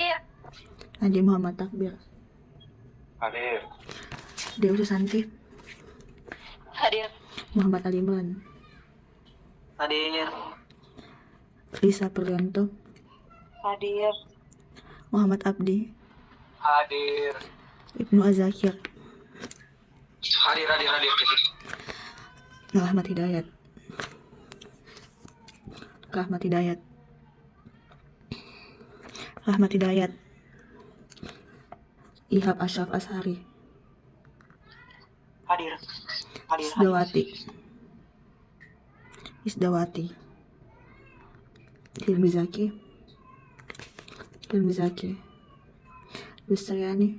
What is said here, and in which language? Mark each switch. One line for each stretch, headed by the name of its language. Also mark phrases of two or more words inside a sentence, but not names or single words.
Indonesian: Haji Muhammad Takbir. Hadir. Dewi Susanti, Hadir. Muhammad Ali Imran, Hadir. Risa Prianto, Hadir. Muhammad Abdi, Hadir. Ibnu Azakir, Hadir. Rahmat Hidayat, Rahmat Hidayat, Rahmat Hidayat, Ihab Ashraf Ashari, Hadir. Isdawati, Hilmi Zaki, Lustariani,